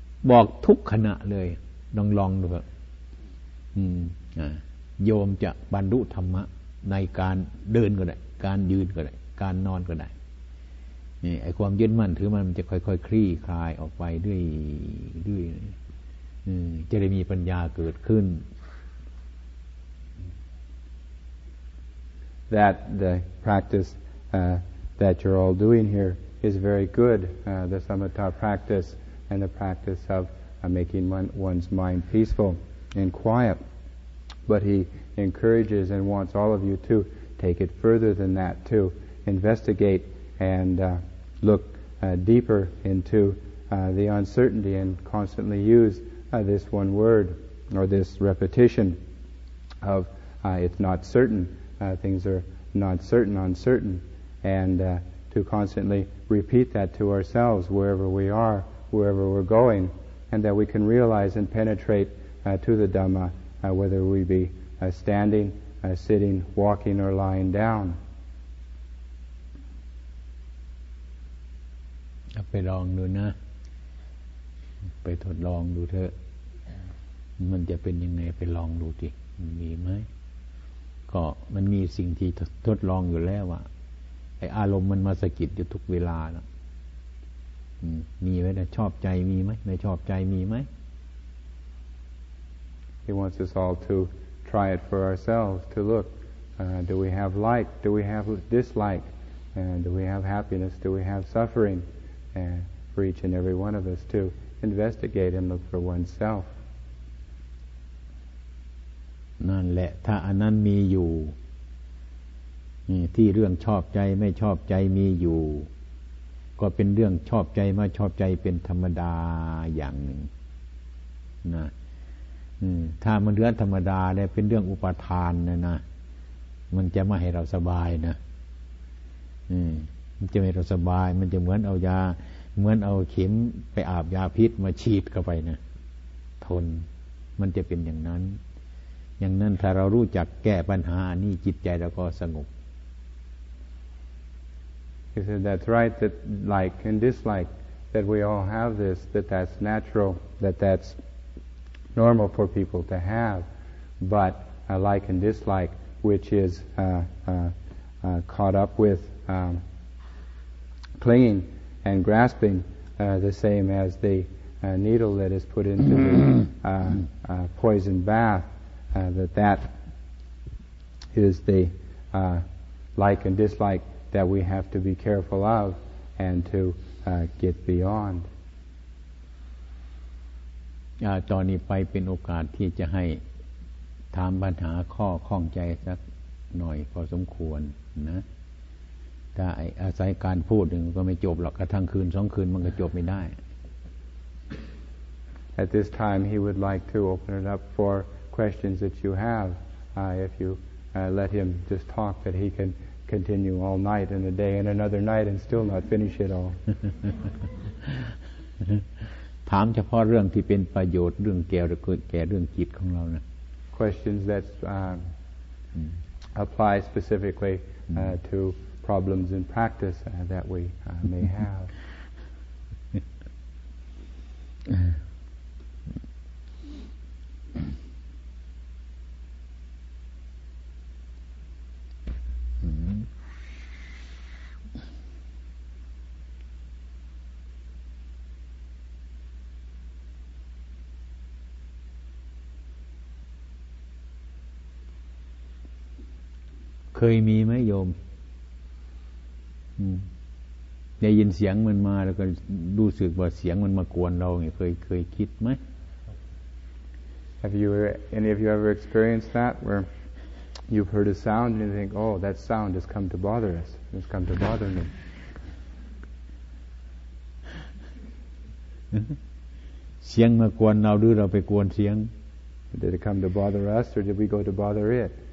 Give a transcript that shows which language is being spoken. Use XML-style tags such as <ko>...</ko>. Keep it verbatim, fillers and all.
<th>บอกทุกขณะเลยลองลองดูครับอืมอ่าโยมจะบรรลุธรรมะในการเดินก็ได้การยืนก็ได้การนอนก็ได้นี่ไอ้ความยึดมั่นถือมันมันจะค่อยๆคลี่คลายออกไปด้วยด้วยจะได้มีปัญญาเกิดขึ้น</th> <en>That the practice uh, that you're all doing here is very good. Uh, the samatha practice and the practice of uh, making one, one's mind peaceful and quiet. But he encourages and wants all of you to take it further than that, to investigate and uh, look uh, deeper into uh, the uncertainty and constantly use uh, this one word or this repetition of uh, it's not certain, uh, things are not certain, uncertain, and uh, to constantly repeat that to ourselves wherever we are, wherever we're going, and that we can realize and penetrate uh, to the Dhamma, uh, whether we be uh, standing, uh, sitting, walking, or lying down.</en> <th>ไปลองดูนะไปทดลองดูเถอะมันจะเป็นยังไงไปลองดูดิมันมีไหมก็มันมีสิ่งที่ทดลองอยู่แล้วอะไออารมณ์มันมาสะกิดอยู่ทุกเวลานะมีไหมนะชอบใจมีไหมไม่ชอบใจมีไหม</th> <en>He wants us all to try it for ourselves to look uh, do we have like do we have dislike and do we have happiness do we have suffering and for each and every one of us to investigate and look for oneself</en> <th>นั่นแหละถ้าอันนั้นมีอยู่ที่เรื่องชอบใจไม่ชอบใจมีอยู่ก็เป็นเรื่องชอบใจมาชอบใจเป็นธรรมดาอย่างหนึ่งนะถ้ามันเรื่องธรรมดาเนี่ยเป็นเรื่องอุปทานนะนะมันจะไม่ให้เราสบายนะ มันจะไม่ให้เราสบายมันจะเหมือนเอายาเหมือนเอาเข็มไปอาบยาพิษมาฉีดเข้าไปนะทนมันจะเป็นอย่างนั้นอย่างนั้นถ้าเรารู้จักแก้ปัญหานี่จิตใจเราก็สงบ</th> <en>He said that's right that like and dislike that we all have this that that's natural that that's normal for people to have but uh, like and dislike which is uh, uh, uh, caught up with um, clinging and grasping uh, the same as the uh, needle that is put into the uh, uh, poison bath Uh, that that is the uh, like and dislike that we have to be careful of and to uh, get beyond.</en> <th>ตอนนี้ไปเป็นโอกาสที่จะให้ถามปัญหาข้อข้องใจสักหน่อยพอสมควรนะถ้าอาศัยการพูดหนึ่งก็ไม่จบหรอกกระทั่งคืนสองคืนมันก็จบไม่ได้</th> <en>At this time he would like to open it up for questions that you have, uh, if you uh, let him just talk, that he can continue all night and a day and another night and still not finish it all.</en> <th>ถามเฉพาะเรื่องที่เป็นประโยชน์เรื่องแก่แก่เรื่องจิตของเรานะ</th> <en>Questions that uh, apply specifically uh, to problems in practice uh, that we uh, may have.</en> <th>เคยมีไหมโยมได้ยินเสียงมันมาแล้วก็รู้สึกว่าเสียงมันมากวนเราเนี่ยเคยเคยคิดไหม</th> <en>Have you any of you ever experienced that where you've heard a sound and you think oh that sound has come to bother us it's come to bother me</en> <th>เสียงมากวนเราหรือเราไปกวนเสียง</th> <en>Did it come to bother us or did we go to bother it</en>